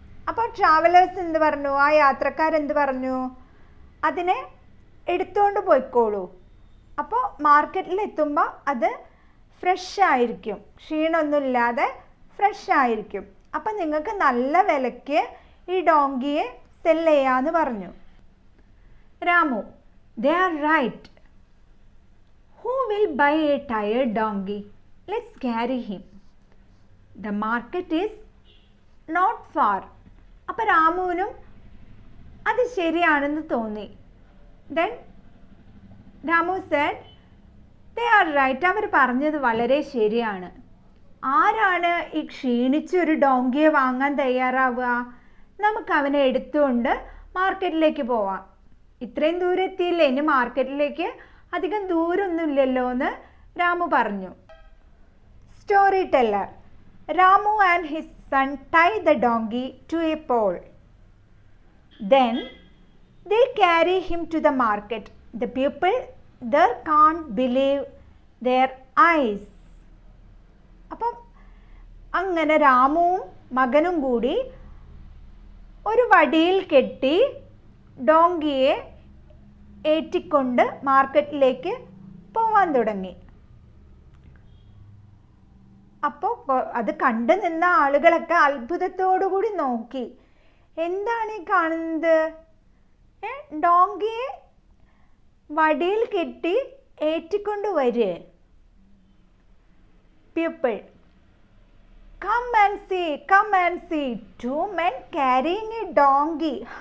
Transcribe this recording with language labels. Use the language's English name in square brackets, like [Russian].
[Malayalam] അപ്പോൾ ട്രാവലേഴ്സ് എന്ത് പറഞ്ഞു? ആ യാത്രക്കാരെന്ത് പറഞ്ഞു? അതിനെ എടുത്തുകൊണ്ട് പോയിക്കോളൂ, അപ്പോൾ മാർക്കറ്റിൽ എത്തുമ്പോൾ അത് ഫ്രഷ് ആയിരിക്കും, ക്ഷീണമൊന്നുമില്ലാതെ ഫ്രഷ് ആയിരിക്കും. അപ്പം നിങ്ങൾക്ക് നല്ല വിലയ്ക്ക് ഈ ഡോങ്കിയെ സെൽ ചെയ്യാമെന്ന് പറഞ്ഞു. [English] Ramu, they are right. Who will buy a tired donkey? Let's carry him. The market is not far. [Malayalam] അപ്പം രാമുവിനും അത് ശരിയാണെന്ന് തോന്നി. [English] Then Ramu said, they are right. [Malayalam] അവർ പറഞ്ഞത് വളരെ ശരിയാണ്. ആരാണ് ഈ ക്ഷീണിച്ചൊരു ഡോങ്കിയെ വാങ്ങാൻ തയ്യാറാവുക? നമുക്ക് അവനെ എടുത്തുകൊണ്ട് മാർക്കറ്റിലേക്ക് പോവാം. ഇത്രയും ദൂരം എത്തിയില്ലേ, ഇനി മാർക്കറ്റിലേക്ക് അധികം ദൂരമൊന്നുമില്ലല്ലോ എന്ന് രാമു പറഞ്ഞു. [English] Story teller. Ramu and his son tie the donkey to a pole. Then they carry him to the market. The people there can't believe their eyes. [Malayalam] അപ്പം അങ്ങനെ രാമുവും മകനും കൂടി ഒരു വടിയിൽ കെട്ടി ഡോങ്കിയെ ഏറ്റിക്കൊണ്ട് മാർക്കറ്റിലേക്ക് പോവാൻ തുടങ്ങി. അപ്പോൾ അത് കണ്ടു നിന്ന ആളുകളൊക്കെ അത്ഭുതത്തോടു കൂടി നോക്കി. എന്താണ് ഈ കാണുന്നത്? ഡോങ്കിയെ വടിയിൽ കെട്ടി ഏറ്റിക്കൊണ്ട് വരേ. [English] People, come and see, 2 men carrying a donkey.